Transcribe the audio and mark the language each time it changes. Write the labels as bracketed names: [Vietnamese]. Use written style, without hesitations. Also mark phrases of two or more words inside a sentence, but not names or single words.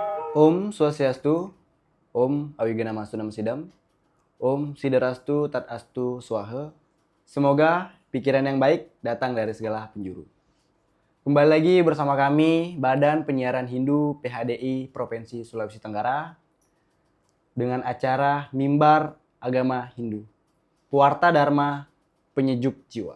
[Sanskrit] Om Swastiastu, Om Awigenamastu Namasidam, Om Siderastu Tat Astu Swaha. [Indonesian] Semoga pikiran yang baik datang dari segala penjuru. Kembali lagi bersama kami, Badan Penyiaran Hindu PHDI Provinsi Sulawesi Tenggara, dengan acara Mimbar Agama Hindu, Warta Dharma Penyejuk Jiwa.